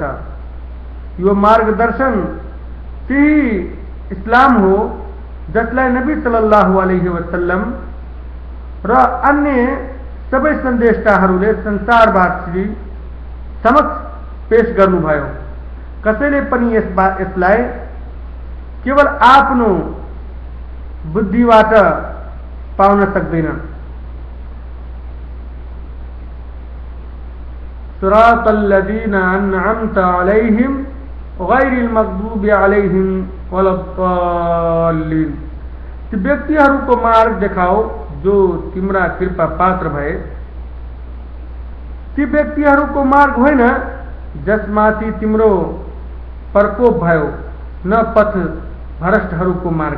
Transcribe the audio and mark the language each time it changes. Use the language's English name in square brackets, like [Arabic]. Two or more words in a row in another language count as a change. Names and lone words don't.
[Nepali] यो मार्गदर्शन त्यही इस्लाम हो जसलाई नबी [Arabic] صلى الله عليه وسلم [Nepali] र अन्य सबै सन्देशताहरूले संसारवासी समक्ष पेश गर्नुभयो। कसैले पनि यसलाई केवल आफ्नो बुद्धिबाट पाउन सक्दैन। [Arabic] صراط الذين أنعمت عليهم غير المغضوب عليهم ولا الضالين, [Nepali] ती व्यक्तिहरूको मार्ग देखाओ जो तिम्रा कृपा पात्र भए, ती व्यक्तिहरूको मार्ग होइन जसमाथि तिम्रो प्रकोप भयो, न पथ भ्रष्टहरूको मार्ग।